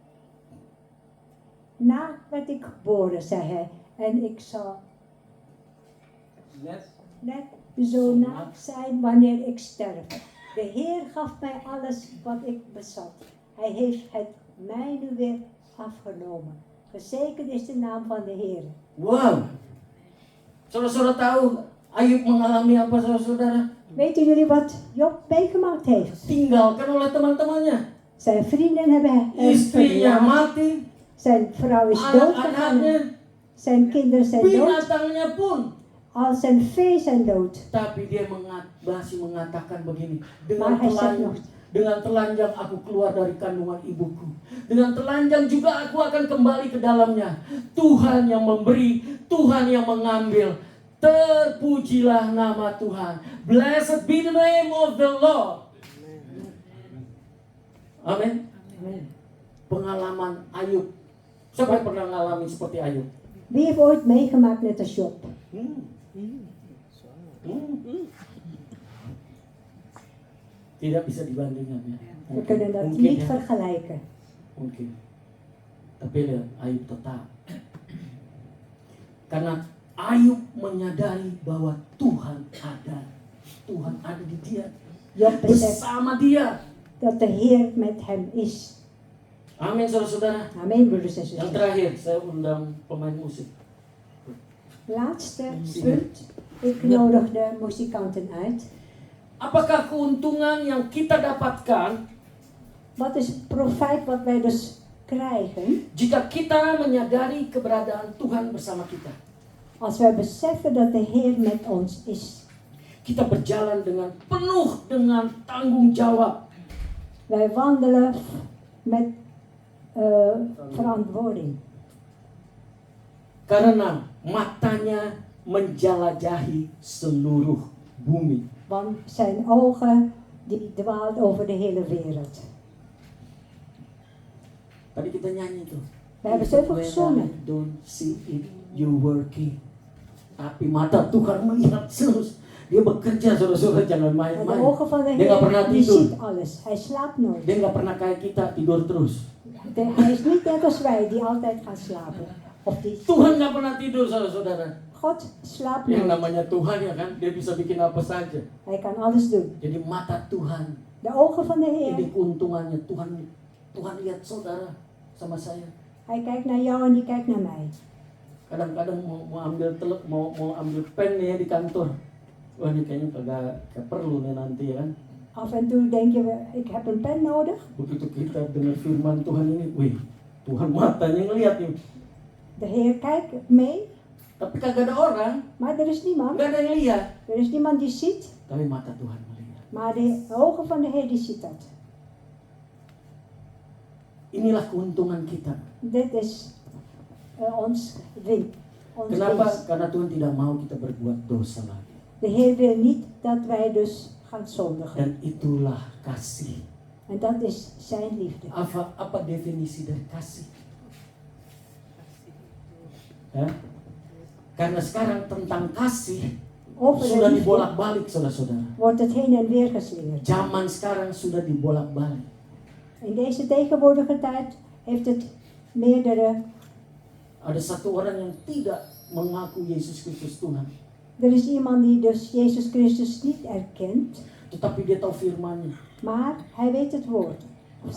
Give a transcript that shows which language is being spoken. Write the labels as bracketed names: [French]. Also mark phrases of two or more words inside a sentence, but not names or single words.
[Dutch] Naakt werd ik geboren, zei hij, en ik zal net zo naakt zijn wanneer ik sterf. De Heer gaf mij alles wat ik bezat. Hij heeft het mij nu weer afgenomen. Gezegend is de naam van de Heer. Wow. [Indonesian] Saudara-saudara tahu Ayub mengalami apa, saudara-saudara? [Dutch] Weten jullie wat Job meegemaakt heeft? [Indonesian] Tinggalkan oleh teman-temannya. [Dutch] Zijn vrienden hebben hem [Indonesian] Istrinya [Dutch] verlaten. [Indonesian] mati, [Dutch] Zijn vrouw is doodgegaan. [Indonesian] anak-anaknya, [Dutch] Zijn kinderen zijn dood. [Indonesian] binatangnya pun. [Dutch] Al zijn vee zijn dood. [Indonesian] Tapi dia masih mengatakan begini, [Dutch] Maar hij zegt nog, [Indonesian] dengan telanjang aku keluar dari kandungan ibuku. Dengan telanjang juga aku akan kembali ke dalamnya. Tuhan yang memberi, Tuhan yang mengambil. Terpujilah nama Tuhan. [English] Blessed be the name of the Lord. [Indonesian] Amin. Pengalaman Ayub. Siapa yang pernah ngalamin seperti Ayub? [Dutch] Wie heeft ooit meegemaakt met de Job? [Indonesian] Tidak bisa dibandingkan ya. [Dutch] We kunnen dat [Indonesian] Mungkin [Dutch] niet [Indonesian] ya. [Dutch] vergelijken. [Indonesian] Mungkin. Tapi lihat Ayub tetap. Karena Ayub menyadari bahwa Tuhan ada. Tuhan ada di dia. [Dutch] Job beseft [Indonesian] Bersama dia. [Dutch] dat de Heer met hem is. [Indonesian] Amin saudara-saudara. [Dutch] Amen, broeders en [Indonesian] Yang [Dutch] zusters. [Indonesian] terakhir saya undang pemain musik. [Dutch] Laatste punt. Ik nodig de muzikanten uit. [Indonesian] Apakah keuntungan yang kita dapatkan [Dutch] Wat is het profijt wat wij dus krijgen [Indonesian] jika kita menyadari keberadaan Tuhan bersama kita? [Dutch] als wij beseffen dat de Heer met ons is? [Indonesian] Kita berjalan dengan penuh dengan tanggung jawab. [Dutch] Wij wandelen met verantwoording. [Indonesian] Karena matanya menjelajahi seluruh bumi. [Dutch] Want zijn ogen die dwaalt over de hele wereld. [Indonesian] Tadi kita nyanyi tuh. [Dutch] We hebben zoveel [English] When [Dutch] gezongen. [English] I don't see it, you working. [Indonesian] Tapi mata Tuhan melihat terus. Dia bekerja, saudara-saudara, jangan [Dutch] Maar de [Indonesian] main-main. [Dutch] ogen van de [Indonesian] Dia nggak pernah [Dutch] Heer, die [Indonesian] tidur. [Dutch] ziet alles. Hij slaapt nooit. [Indonesian] Dia nggak pernah kayak kita tidur terus. [Dutch] Hij is niet net als wij die altijd gaan slapen. Of die, [Indonesian] Tuhan nggak pernah tidur, saudara-saudara. [Dutch] God slaapt [Indonesian] Yang [Dutch] nooit. [Indonesian] namanya Tuhan ya kan, dia bisa bikin apa saja. [Dutch] Hij kan alles doen. [Indonesian] Jadi mata Tuhan, [Dutch] De ogen van de [Indonesian] ini [Dutch] Heer. [Indonesian] keuntungannya Tuhan lihat saudara sama saya. [Dutch] Hij kijkt naar jou en die kijkt naar mij. [Indonesian] Kadang-kadang mau ambil mau ambil pen nih ya di kantor. Wah ini kayaknya kagak perlu nih nanti ya kan. [Dutch] Af en toe denk je, ik heb een pen nodig. [Indonesian] Begitu kita dengar firman Tuhan ini, wih, Tuhan matanya ngeliat nih. [Dutch] De Heer kijkt mee, [Indonesian] Tapi kagak ada orang, [Dutch] maar er is niemand. [Indonesian] nggak ada yang lihat. [Dutch] Er is niemand die ziet, [Indonesian] Tapi mata Tuhan melihat. [Dutch] maar de ogen van de Heer die ziet dat. [Indonesian] Inilah keuntungan kita. [Dutch] Dit is ons win. Ons [Indonesian] Kenapa? [Dutch] winst. [Indonesian] Karena Tuhan tidak mau kita berbuat dosa lagi. [Dutch] De Heer wil niet dat wij dus gaan zondigen. [Indonesian] Dan itulah kasih. [Dutch] En dat is zijn liefde. [Indonesian] Apa definisi dari kasih? Ya? Karena sekarang tentang kasih [Dutch] Over [Indonesian] sudah [Dutch] de liefde [Indonesian] dibolak-balik, saudara-saudara. [Dutch] wordt het heen en weer geslingerd. [Indonesian] Zaman sekarang sudah dibolak-balik. [Dutch] In deze tegenwoordige tijd heeft het meerdere. [Indonesian] Ada satu orang yang tidak mengaku Yesus Kristus Tuhan, [Dutch] Er is iemand die dus Jezus Christus niet erkent, [Indonesian] tetapi dia tahu firman-Nya. [Dutch] maar hij weet het woord. Of